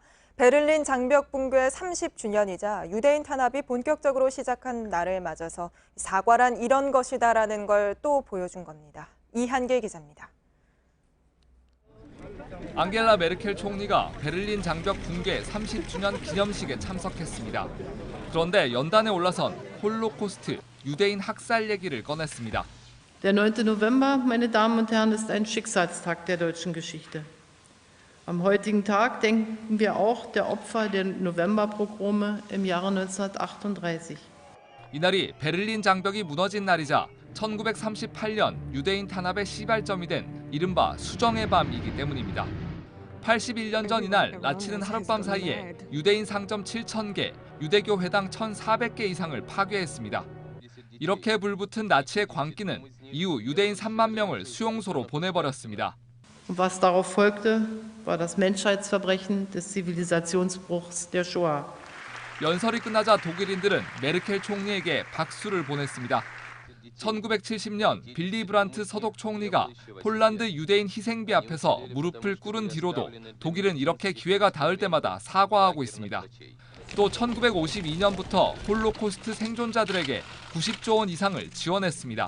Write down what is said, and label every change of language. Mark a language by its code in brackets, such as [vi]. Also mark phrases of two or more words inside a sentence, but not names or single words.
[ko] 베를린 장벽 붕괴 30주년이자 유대인 탄압이 본격적으로 시작한 날을 맞아서 사과란 이런 것이다라는 걸 또 보여준 겁니다. 이한계 기자입니다. 앙겔라 메르켈 총리가 베를린 장벽 붕괴 30주년 기념식에 참석했습니다. 그런데 연단에 올라선 홀로코스트, 유대인 학살 얘기를 꺼냈습니다. [de] Der 9. November, meine Damen und Herren, ist ein Schicksalstag der deutschen Geschichte. Am heutigen Tag denken wir auch der Opfer der Novemberpogrome im Jahre 1938. [ko] 이날이 베를린 장벽이 무너진 날이자 1938년 유대인 탄압의 시발점이 된 이른바 수정의 밤이기 때문입니다. 81년 전 이날 나치는 하룻밤 사이에 유대인 상점 7,000개, 유대교 회당 1,400개 이상을 파괴했습니다. 이렇게 불붙은 나치의 광기는 이후 유대인 3만 명을 수용소로 보내버렸습니다. [de] Und was darauf folgte, war das Menschheitsverbrechen des Zivilisationsbruchs der Shoah. [ko] 연설이 끝나자 독일인들은 메르켈 총리에게 박수를 보냈습니다. 1970년 빌리 브란트 서독 총리가 폴란드 유대인 희생비 앞에서 무릎을 꿇은 뒤로도 독일은 이렇게 기회가 닿을 때마다 사과하고 있습니다. 또 1952년부터 홀로코스트 생존자들에게 90조 원 이상을 지원했습니다.